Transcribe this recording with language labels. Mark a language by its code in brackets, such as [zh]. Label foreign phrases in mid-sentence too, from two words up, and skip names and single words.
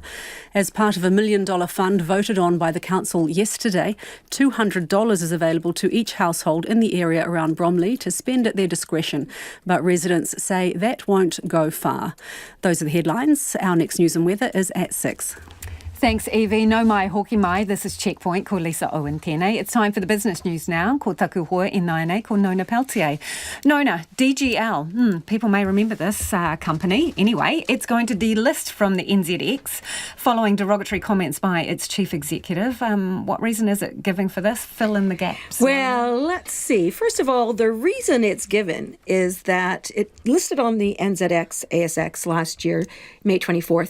[en] As part of a $1 million fund voted on by the council yesterday, $200 is available to each household in the area around Bromley to spend at their discretion. But residents say that won't go far. Those are the headlines. Our next news and weather is at 6. Thanks, [mi] Evie. No mai, hoki mai. [en] This is Checkpoint. [mi] Ko Lisa Owen tēnei. [en] It's time for the business news now. [mi] Ko taku hoa e nainei, ko Nona Peltier. [en] Nona, DGL. People may remember this company. Anyway, it's going to delist from the NZX following derogatory comments by its chief executive. What reason is it giving for this? Fill in the gaps. Well, let's see. First of all, the reason it's given is that it listed on the NZX ASX last year, May 24th.